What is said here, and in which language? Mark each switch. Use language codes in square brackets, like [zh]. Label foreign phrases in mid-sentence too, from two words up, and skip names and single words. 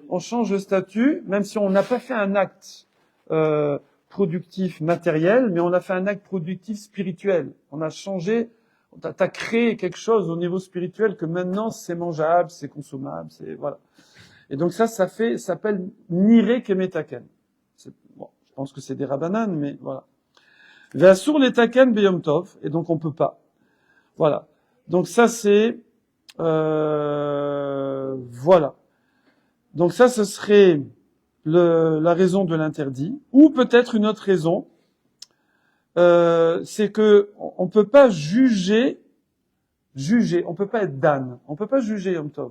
[fr] On change le statut, même si on n'a pas fait un acte productif matériel, mais on a fait un acte productif spirituel. On a changé, t'as créé quelque chose au niveau spirituel que maintenant c'est mangeable, c'est consommable, c'est voilà. Et donc ça s'appelle [he] נראה כמתקן. [fr] Bon, je pense que c'est des rabbanan, mais voilà. [he] ואסור לתקן ביום טוב, [fr] et donc on peut pas. Voilà. Donc ça c'est voilà. Donc ça ce serait la raison de l'interdit, ou peut-être une autre raison, c'est que on peut pas juger, on peut pas être dan, on peut pas juger Yom Tov.